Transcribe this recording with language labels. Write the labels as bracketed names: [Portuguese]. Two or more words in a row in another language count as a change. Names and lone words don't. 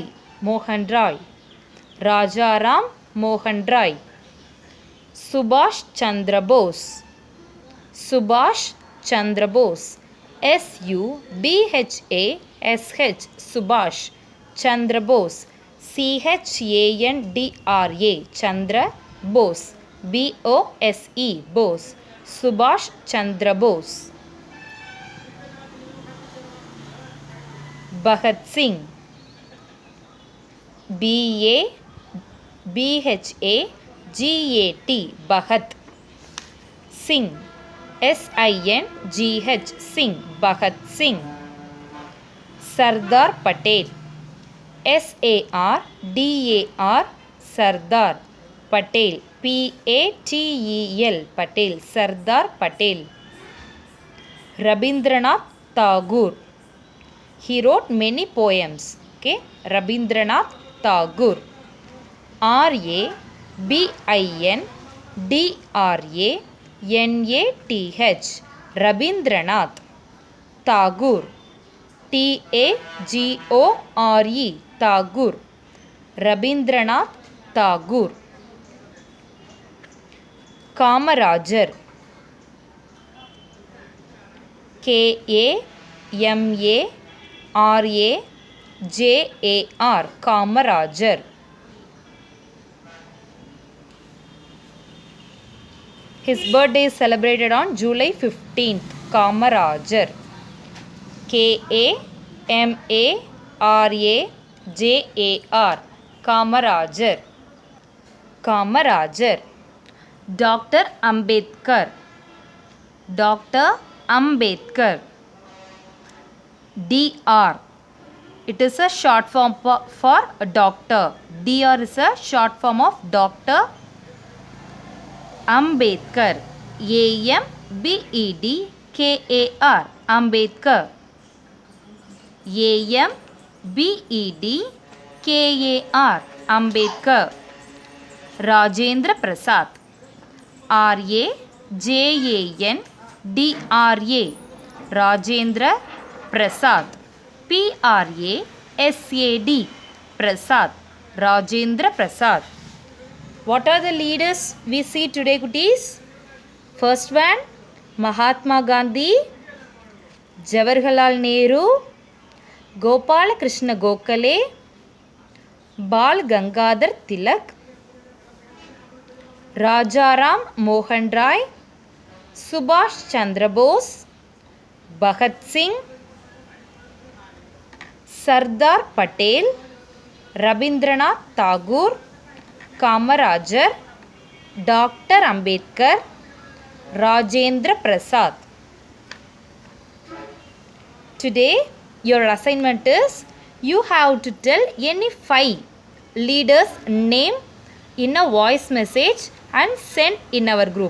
[English] Mohan Roy. Rajaram Mohan Roy. Subhash Chandra Bose. Subhash Chandra Bose. S-U-B-H-A-S-H. Subhash Chandra Bose. C-H-A-N-D-R-A. Chandra Bose. B-O-S-E. Bose. Subhash Chandra Bose. Bhagat Singh. B-A-B-H-A-G-A-T. Bhagat Singh. S-I-N-G-H. Singh. Bhagat Singh. Sardar Patel. S-A-R-D-A-R. Sardar Patel. P-A-T-E-L. Patel. Sardar Patel. Rabindranath Tagore. He wrote many poems. Okay. Rabindranath Tagore. R-A-B-I-N-D-R-A-N-A-T-H. Rabindranath Tagore. T-A-G-O-R-E. Tagore. Rabindranath Tagore. Kamarajar. K-A-M-A-R-A-J-A-R. Kamarajar. His birthday is celebrated on July 15th. Kamarajar. K-A-M-A-R-A-J-A-R. Kamarajar. Kamarajar. Dr. Ambedkar. Dr. Ambedkar. DR. It is a short form for a doctor. DR is a short form of Dr. Ambedkar. A-M-B-E-D-K-A-R. Ambedkar. A-M-B-E-D-K-A-R. Ambedkar. Rajendra Prasad. Rajandra. Rajendra Prasad. Prasad. Prasad. Rajendra Prasad. What are the leaders we see today, Kutis? First one, Mahatma Gandhi, Jawaharlal Nehru, Gopala Krishna Gokhale, Bal Gangadhar Tilak, Rajaram Mohan Rai, Subhash Chandra Bose, Bhagat Singh, Sardar Patel, Rabindranath Tagore, Kamarajar, Dr. Ambedkar, Rajendra Prasad. Today your assignment is you have to tell any 5 leaders name in a voice message and send in our group.